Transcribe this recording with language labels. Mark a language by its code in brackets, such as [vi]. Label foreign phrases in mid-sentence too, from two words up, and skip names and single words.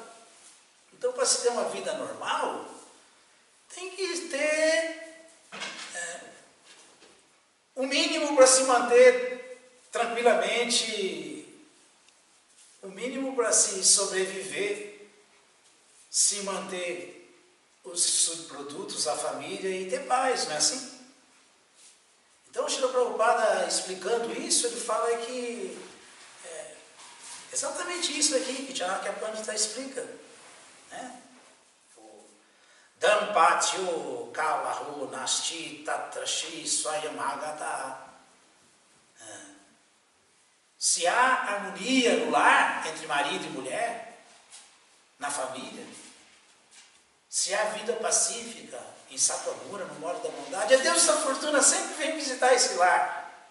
[pt] Então, para se ter uma vida normal, tem que ter o mínimo para se manter tranquilamente, o mínimo para se sobreviver, se manter os subprodutos, a família e ter paz, não é assim? Então, o Srila Prabhupada, explicando isso, ele fala que exatamente isso aqui que Chanakya Pandita explica, né? [sa] दम्पत्यो कलहु नास्ति तत्रशि स्वयमागता. [pt] Se há harmonia no lar entre marido e mulher, na família, se há vida pacífica em Sattva-guna, no modo da bondade, a Deus da fortuna sempre vem visitar esse lar.